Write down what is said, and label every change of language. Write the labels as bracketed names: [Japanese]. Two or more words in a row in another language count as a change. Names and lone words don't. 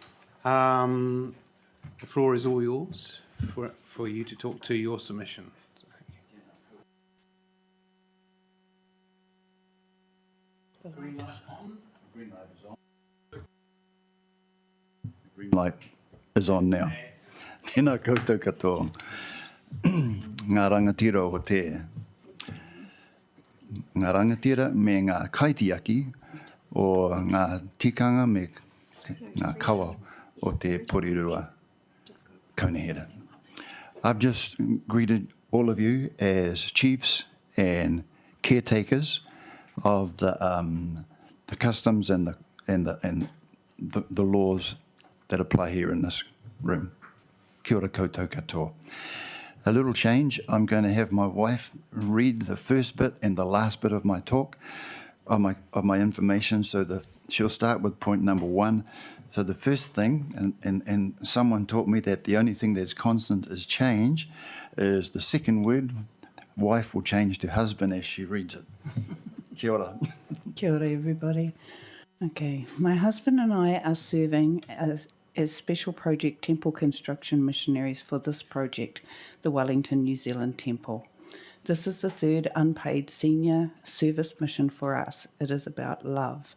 [English] The floor is all yours for you to talk to your submission. Green light is on now. [Māori] Tēnā koutou katoa. Ngā rangatira o te. Ngā rangatira me ngā kaitiaki o ngā tikanga me ngā kawa o te Porirua Kaunihera. [English] I've just greeted all of you as chiefs and caretakers of the customs and the laws that apply here in this room. [Māori] Kia ora koutou katoa. [English] A little change. I'm going to have my wife read the first bit and the last bit of my talk, of my information. So she'll start with point number 1. So the first thing, and someone taught me that the only thing that's constant is change, is the second word. Wife will change to husband as she reads it. [Māori] Kia ora. Kia ora, [English] everybody. Okay, my husband and I are serving as Special Project Temple Construction Missionaries for this project, the Wellington, New Zealand Temple. This is the third unpaid senior service mission for us. It is about love.